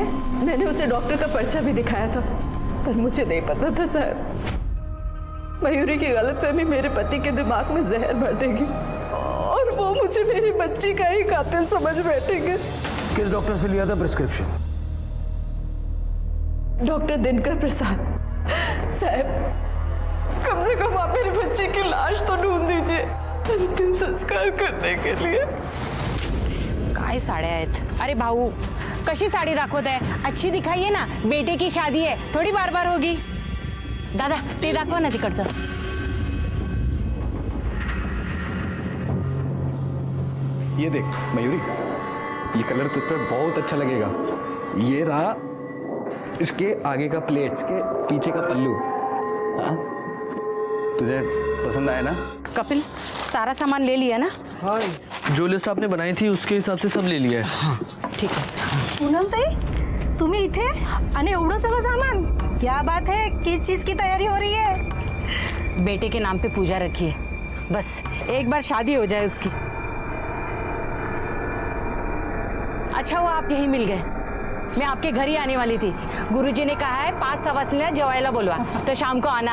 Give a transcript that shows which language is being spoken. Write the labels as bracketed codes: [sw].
[hi] मैंने उसे डॉक्टर का पर्चा भी दिखाया था, पर मुझे नहीं पता था साहब, मयूरी की गलतफहमी मेरे पति के दिमाग में जहर भर देगी और वो मुझे मेरी बच्ची का ही कातिल समझ बैठेंगे। किस डॉक्टर से लिया था प्रिस्क्रिप्शन? डॉक्टर दिनकर प्रसाद। साहब, कम से कम आप मेरी बच्ची की लाश तो ढूंढ दीजिए अंतिम संस्कार करने के लिए। [mr] काय साड्या आहेत? अरे भाऊ, कशी साडी दाखवत आहे? [hi] अच्छी दिखाइए ना, बेटे की शादी है, थोड़ी बार बार होगी। [mr] दादा ते दाखवा ना तिकडचं। [hi] ये देख मयूरी, ये कलर तुझ पे बहुत अच्छा लगेगा। ये रहा इसके आगे का प्लेट, इसके पीछे का पल्लू। हाँ, तुझे पसंद आया ना? कपिल, सारा सामान ले लिया ना? हाँ, जो लिस्ट आपने बनाई थी उसके हिसाब से सब ले लिया है। हाँ ठीक है। [mr] पूनम ताई, तुम्ही इथे आणि एवढं सगळं सामान? [hi] क्या बात है, किस चीज की तैयारी हो रही है? बेटे के नाम पे पूजा रखी है, बस एक बार शादी हो जाए उसकी। अच्छा हुआ आप यहीं मिल गए, मैं आपके घर ही आने वाली थी। गुरुजी ने कहा है [mr] 5 सवासनीला जेवायला बोलवा, [hi] तो शाम को आना।